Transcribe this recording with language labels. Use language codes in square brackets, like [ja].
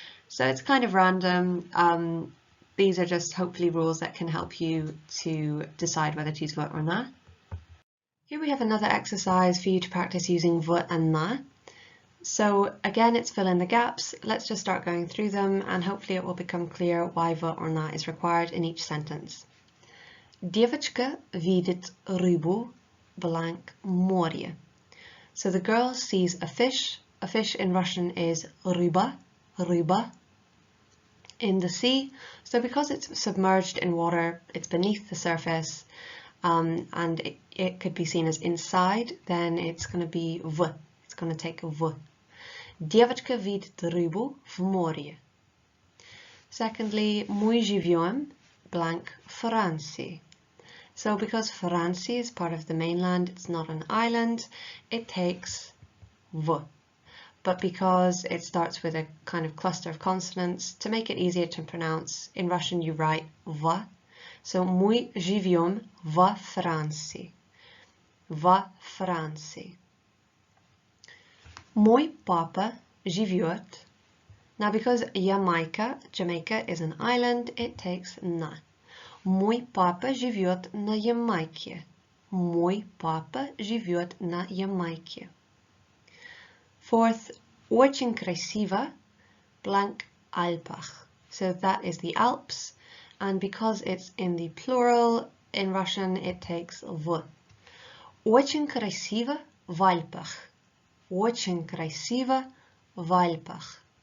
[en] So it's kind of random. These are just hopefully rules that can help you to decide whether to use v or na. Here we have another exercise for you to practice using v and na. So again, it's fill in the gaps. Let's just start going through them and hopefully it will become clear why v or na is required in each sentence. [ru] Девочка видит рыбу blank море. [en] So the girl sees a fish. A fish in Russian is ryba, ryba, in the sea. So because it's submerged in water, it's beneath the surface, and it could be seen as inside, then it's going to be v. It's going to take v. [ru] Девочка видит рыбу в море. [en] Secondly, [ru] мы живем blank Франции. [en] So because France is part of the mainland, it's not an island, it takes v. But because it starts with a kind of cluster of consonants, to make it easier to pronounce, in Russian you write v. [ru] So мы живем во Франции. Во Франции. Мой папа живет. [en] Now because Jamaica is an island, it takes на. [ru] Мой папа живет на Ямайке. Мой папа живет на Ямайке. [en] Fourth, [ru] очень красиво, blank Alpach. [en] So that is the Alps, and because it's in the plural, in Russian it takes v. [ru] Очень красиво в Альпах. Очень красиво в Альпах.